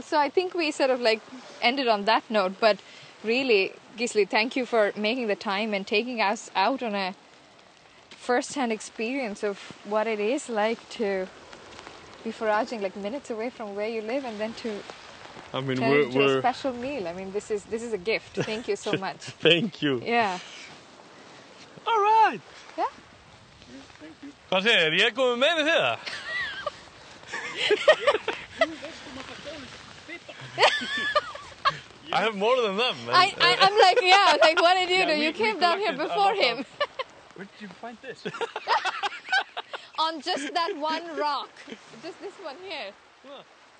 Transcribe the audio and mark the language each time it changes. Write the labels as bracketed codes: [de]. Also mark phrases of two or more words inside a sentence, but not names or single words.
[en] So I think we sort of like ended on that note, but really, Gisli, thank you for making the time and taking us out on a first-hand experience of what it is like to be foraging like minutes away from where you live and then to turn it into a special meal. I mean, this is a gift. Thank you so much. Thank you. Yeah. All right. Yeah. Thank you. [is] Hvað segir ég komið með þig það? [en] I have more than them. I'm like, what did you do? You came down here before him. Where did you find this? On just that one rock. Just this one here.